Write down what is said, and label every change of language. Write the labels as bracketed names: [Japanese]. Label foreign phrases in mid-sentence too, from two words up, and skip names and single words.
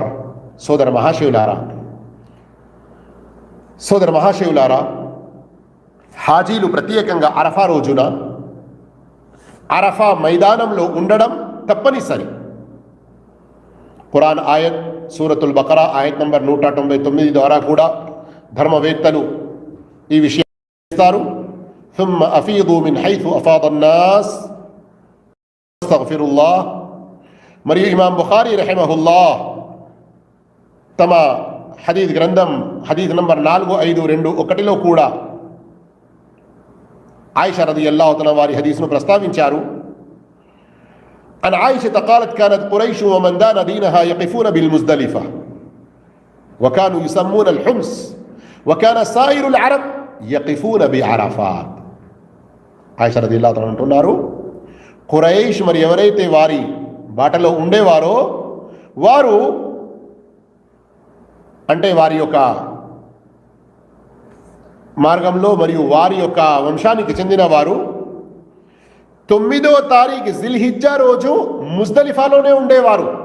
[Telugu] సోదర మహాశివులారా, హాజీలు ప్రత్యేకంగా అరఫా రోజున అరఫా మైదానంలో ఉండడం తప్పనిసరి. ఖురాన్ ఆయత్ సూరతుల్ బకరా ఆయత్ నంబర్ 199 ద్వారా కూడా ధర్మవేత్తలు ఈ విషయం ఇస్తారు. [Arabic] ثم أفيضوا من حيث أفاض الناس استغفر الله. [Telugu] మరియు ఇమాం బుఖారీ రహిమహుల్లా తమ హదీద్ గ్రంథం హదీద్ నంబర్ 4521లో కూడా ఆయిషా [Arabic] رضي الله تعالى [Telugu] వారి హదీస్ను ప్రస్తావించారు. [Arabic] عن عائشة قالت كانت قريش ومن دان دينها يقفون بالمزدلفة وكانوا يسمون الحمص وكان سائر العرب يقفون بعرفات. [Telugu] ఆయిషా [Arabic] رضي الله تعالى [Telugu] అంటున్నారు, ఖురైష్ మరి ఎవరైతే వారి బాటలో ఉండేవారో వారు అంటే వారి యొక్క మార్గంలో మరియు వారి యొక్క వంశానికి చెందిన వారు 9వ తారీఖు జిల్హిజ్జా రోజు ముజ్దలిఫాలోనే ఉండేవారు.